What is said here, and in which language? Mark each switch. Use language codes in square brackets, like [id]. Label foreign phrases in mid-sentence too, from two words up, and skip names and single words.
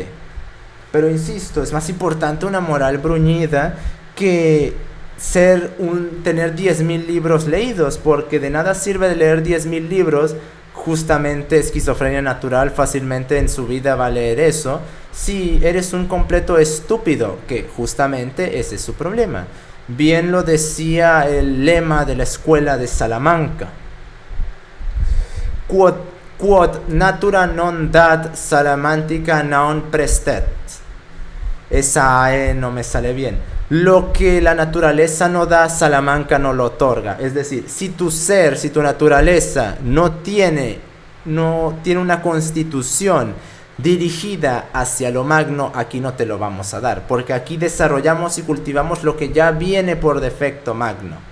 [es] Pero insisto, es más importante una moral bruñida que tener 10.000 libros leídos, porque de nada sirve de leer 10.000 libros, justamente esquizofrenia natural fácilmente en su vida va a leer eso, si eres un completo estúpido, que justamente ese es su problema. Bien lo decía el lema de la escuela de Salamanca: [la] quod natura non dat Salamantica non prestet. [es] Esa no me sale bien. Lo que la naturaleza no da, Salamanca no lo otorga. Es decir, si tu ser, si tu naturaleza no tiene una constitución dirigida hacia lo magno, aquí no te lo vamos a dar, porque aquí desarrollamos y cultivamos lo que ya viene por defecto magno.